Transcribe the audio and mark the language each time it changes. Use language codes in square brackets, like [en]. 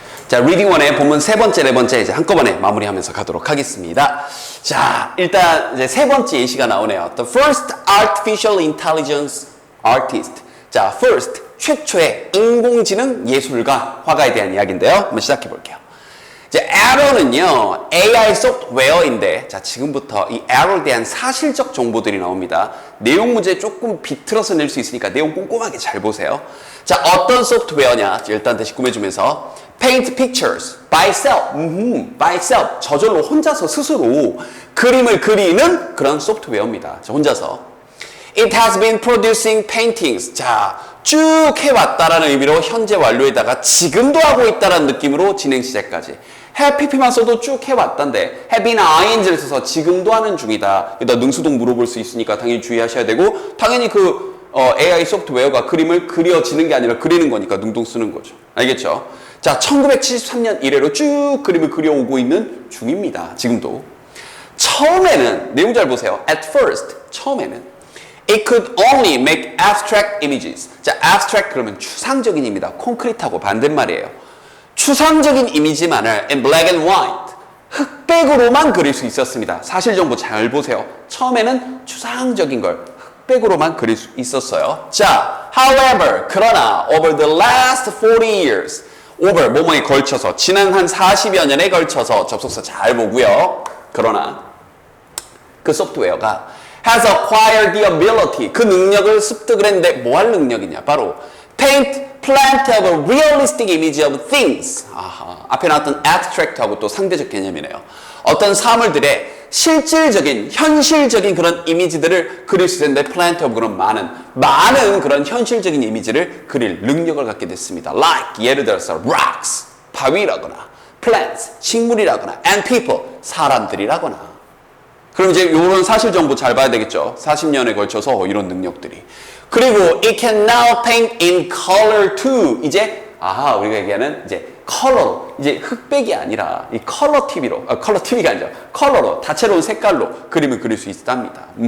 [ko] 자, 리딩 1의 본문 세 번째, 네 번째 이제 한꺼번에 마무리하면서 가도록 하겠습니다. 자, 일단 이제 세 번째 예시가 나오네요. [en] The first artificial intelligence artist. [ko] 자, first, 최초의 인공지능 예술가, 화가에 대한 이야기인데요. 한번 시작해 볼게요. 이제 Arrow는요, AI 소프트웨어인데, 자, 지금부터 이 Arrow에 대한 사실적 정보들이 나옵니다. 내용 문제 조금 비틀어서 낼 수 있으니까 내용 꼼꼼하게 잘 보세요. 자, 어떤 소프트웨어냐? 일단 다시 꾸며주면서 [en] paint pictures by self, by self, [ko] 저절로 혼자서 스스로 그림을 그리는 그런 소프트웨어입니다. 자, 혼자서. [en] It has been producing paintings. [ko] 자, 쭉 해왔다라는 의미로 현재 완료에다가 지금도 하고 있다라는 느낌으로 진행 시제까지. have pp만 써도 쭉 해왔단데 have been ing를 써서 지금도 하는 중이다. 여기다 능수동 물어볼 수 있으니까 당연히 주의하셔야 되고 당연히 AI 소프트웨어가 그림을 그려지는 게 아니라 그리는 거니까 능동 쓰는 거죠. 알겠죠? 자, 1973년 이래로 쭉 그림을 그려오고 있는 중입니다. 지금도. 처음에는 내용 잘 보세요. [en] At first, 처음에는 It could only make abstract images. [ko] 자, abstract 그러면 추상적인입니다. 콘크리트하고 반대말이에요. 추상적인 이미지만을 [en] in black and white, [ko] 흑백으로만 그릴 수 있었습니다. 사실 정보 잘 보세요. 처음에는 추상적인 걸 흑백으로만 그릴 수 있었어요. 자, however, 그러나 [en] over the last 40 years, [ko] over, 뭐뭐에 걸쳐서, 지난 한 40여 년에 걸쳐서 접속사 잘 보고요. 그러나 그 소프트웨어가 [en] has acquired the ability, [ko] 그 능력을 습득을 했는데 뭐 할 능력이냐? [en] 바로 paint plant of a realistic image of things. [ko] 아하, 앞에 나왔던 abstract하고 또 상대적 개념이네요. 어떤 사물들의 실질적인, 현실적인 그런 이미지들을 그릴 수 있는데 plant of 그런 많은 그런 현실적인 이미지를 그릴 능력을 갖게 됐습니다. Like, 예를 들어서 rocks, 바위라거나 plants, 식물이라거나 and people, 사람들이라거나. 그럼 이제 이런 사실 정보 잘 봐야 되겠죠. 40년에 걸쳐서 이런 능력들이. [en] 그리고 it can now paint in color too. [ko] 이제 우리가 얘기하는 이제 컬러로, 이제 흑백이 아니라 이 컬러 TV로, 컬러 TV가 아니죠. 컬러로, 다채로운 색깔로 그림을 그릴 수 있답니다.